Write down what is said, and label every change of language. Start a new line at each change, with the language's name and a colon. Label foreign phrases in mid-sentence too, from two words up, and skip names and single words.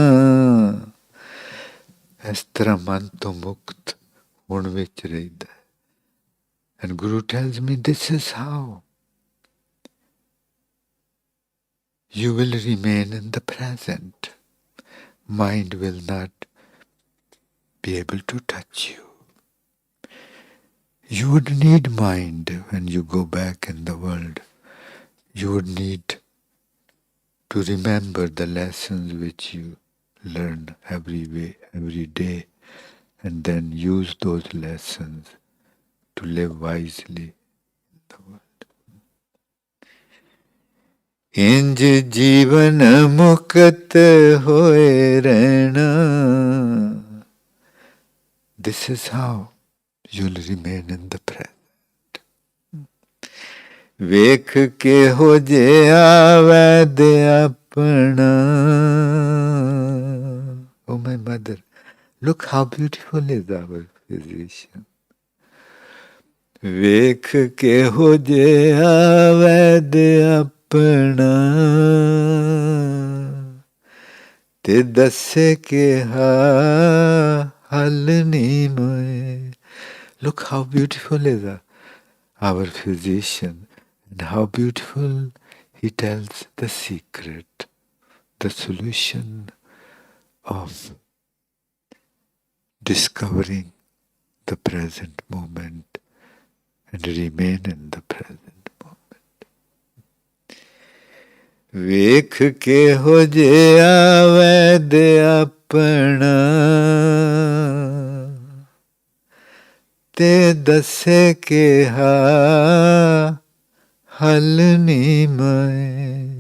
Punjabi: ਇਸ ਤਰਹ ਮਨ ਤੋ ਮੁਕਤ ਹੋਨੇ ਵਿਚ ਰਹਿੰਦਾ ਹੈ.
English: And Guru tells me this is how you will remain in the present. Mind will not be able to touch you. You would need mind when you go back in the world. You would need to remember the lessons which you learn every day, and then use those lessons to live wisely in the world.
Punjabi: ਇੰਜ ਜੀਵਨ ਮੁਕਤ ਹੋਏ ਰਹਿਣਾ.
English: This is how you'll remain in the present.
Punjabi: ਵੇਖ ਕੇ ਹੋ ਜੇ ਵੈਦ ਅਪਣਾ.
English: Oh my mother, look how beautiful is our physician.
Punjabi: ਵੇਖ ਕੇ ਹੋ ਜੇ ਵੈਦ ਅਪਣਾ, ਤੇ ਦੱਸੇ ਕੇ ਹਲ ਨੀ ਮੋਏ.
English: Look how beautiful is our physician, and how beautiful he tells the secret, the solution of discovering the present moment and remain in the present moment.
Punjabi: ਵੇਖ ਕੇ ਹੋ ਜੇ ਵੈਦ ਅਪਣਾ, ਤੇ ਦੱਸੇ ਕੇ ਹਲ ਨੀ ਮੈਂ.